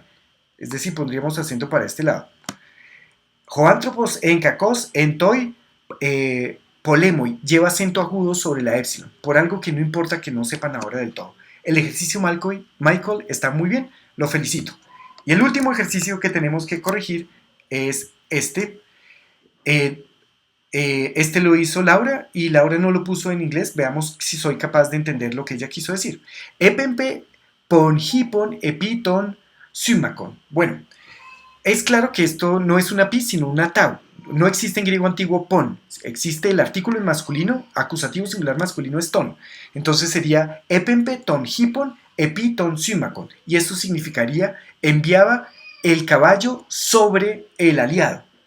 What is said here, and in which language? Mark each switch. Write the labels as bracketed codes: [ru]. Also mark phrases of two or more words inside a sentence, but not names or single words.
[es] Es decir, pondríamos acento para este lado. [el] Ὁ ἄνθρωπος ἦν κακὸς ἐν τῷ πολέμῳ [es] lleva acento agudo sobre la épsilon, por algo que no importa que no sepan ahora del todo. El ejercicio Michael está muy bien, lo felicito. Y el último ejercicio que tenemos que corregir es este. Este lo hizo Laura, y Laura no lo puso en inglés. Veamos si soy capaz de entender lo que ella quiso decir. [el] ἔπεμπε πον ἵππον ἐπὶ τὸν σύμμαχον. [es] Bueno, es claro que esto no es una pi, sino una tau. no existe en griego antiguo pon, existe el artículo en masculino, acusativo singular masculino es ton. [el] Entonces sería ἔπεμπε τὸν ἵππον ἐπὶ τὸν σύμμαχον. [es] Y esto significaría enviaba el caballo sobre el aliado.